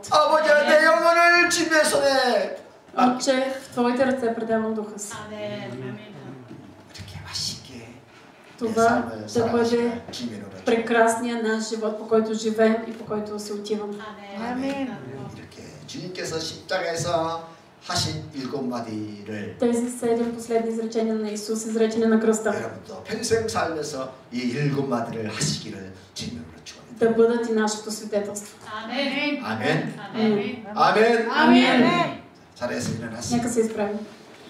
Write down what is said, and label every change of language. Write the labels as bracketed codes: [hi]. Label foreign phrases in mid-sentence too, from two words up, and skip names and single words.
[ko] 아버지 내 영혼을 주님의 손에 [bg] Отче, в Твоите ръце предавам духа си. [ko] 이렇게 맛있게 내 [bg] Това [ko] 삶을 [bg] да бъде [ko] 살아가시는 주님으로 [bg] прекрасният наш живот, по който живеем и по който се отиваме. Amen. [ko] 이렇게 주님께서 십자가에서 하신 일곱 마디를 [bg] Тези 7 последни изречения на Исус, изречени на кръста, [ko] 여러분도 평생 살면서 이 일곱 마디를 하시기를 주님으로 축원합니다. [bg] да бъдат и нашето свидетелство. Amen. [ko] 아멘. [bg] Amen. [ko] 아멘. [bg] Амин. [ko] 자리에서 일어났습니다. [bg] Нека се изправим.